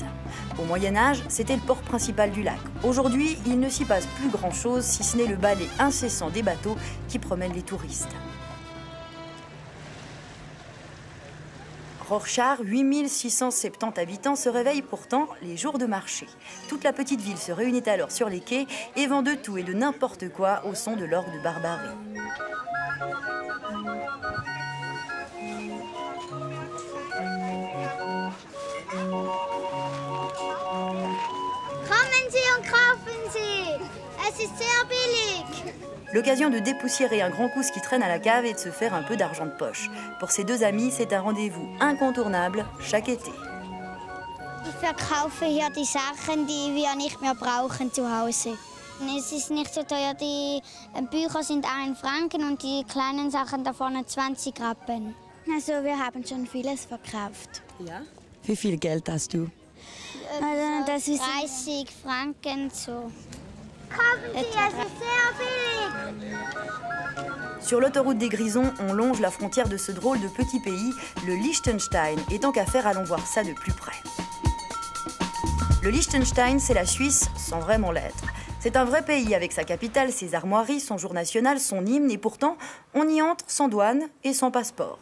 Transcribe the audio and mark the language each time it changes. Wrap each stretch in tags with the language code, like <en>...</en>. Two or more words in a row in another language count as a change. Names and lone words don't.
<fr>Au Moyen-Âge, c'était le port principal du lac. Aujourd'hui, il ne s'y passe plus grand-chose, si ce n'est le balai incessant des bateaux qui promènent les touristes. Rorschach, 8670 habitants, se réveille pourtant les jours de marché. Toute la petite ville se réunit alors sur les quais et vend de tout et de n'importe quoi au son de l'orgue de Barbarie.</fr> <de>Kommen Sie und kaufen Sie! Es ist sehr billig! L'occasion de dépoussiérer un grand coup ce qui traîne à la cave et de se faire un peu d'argent de poche. Pour ces 2 amis, c'est un rendez-vous incontournable chaque été. Ich verkaufe hier die Sachen, die wir nicht mehr brauchen zu Hause. Es ist nicht so teuer, die Bücher sind 1 Franken und die kleinen Sachen da vorne 20 Rappen. Also wir haben schon vieles verkauft. Ja. Wie viel Geld hast du? Das ist 30 Franken so.</de> <fr>Sur l'autoroute des Grisons, on longe la frontière de ce drôle de petit pays, le Liechtenstein, et tant qu'à faire, allons voir ça de plus près. Le Liechtenstein, c'est la Suisse sans vraiment l'être. C'est un vrai pays avec sa capitale, ses armoiries, son jour national, son hymne, et pourtant, on y entre sans douane et sans passeport.</fr>